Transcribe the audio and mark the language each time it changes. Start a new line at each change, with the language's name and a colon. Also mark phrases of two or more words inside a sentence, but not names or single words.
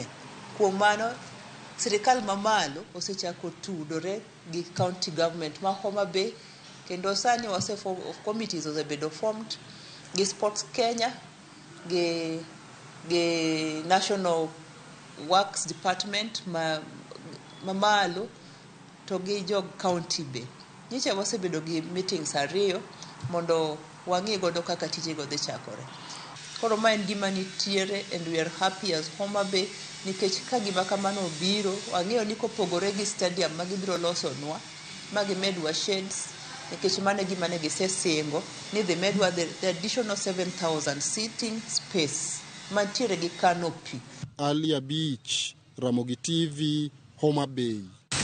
Luo (Kenya and Tanzania): Kuom mano sirikal mamalo osechako tudore gi
English: county government
Luo (Kenya and Tanzania): ma Homa Bay, kendo sani committees osebedo formed gi Sports Kenya, gi National Works Department mamalo to gi jo county be. Nyicha wasebedo gi meetings ariyo mondo wang'i godo kaka tije go dhi chakore. Koro ma en gima nitiere
English: and we are happy as Homa Bay,
Luo (Kenya and Tanzania): nikech ka gima kamano obiro, wang'eyo ni kopogore gi stadium ma gibiro losonwa, ma gimedwa shades, nikech mane gima ne gisesingo ni dhi medwa
English: the additional 7,000 seating space
Luo (Kenya and Tanzania): mantiere gi canopy. Ali Abich, Ramogi TV, Homa Bay.